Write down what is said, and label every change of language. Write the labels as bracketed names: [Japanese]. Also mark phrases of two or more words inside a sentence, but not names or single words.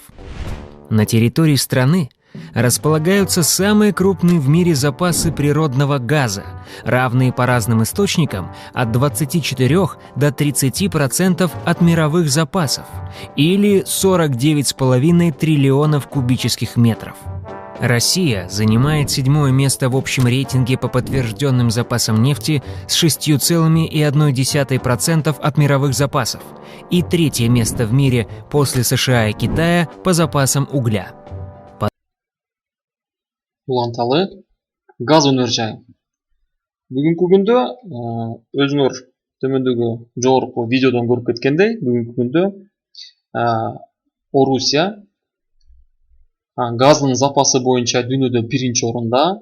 [Russian] На территории страны располагаются самые крупные в мире запасы природного газа, равные по разным источникам от 24 до 30% от мировых запасов, или 49,5 триллионов кубических метров. Россия занимает 7-е место в общем рейтинге по подтвержденным запасам нефти с 6,1% от мировых запасов и 3-е место в мире после США и Китая по запасам угля. [Kyrgyz] Уланталы газ өнөр жайы. Бүгүнкү күндө өзүңөр төмөндөгү жогорку видеодон көрүп кеткендей, бүгүнкү күндө Орусия газдын запасы боюнча дүйнөдө 1-чи орунда.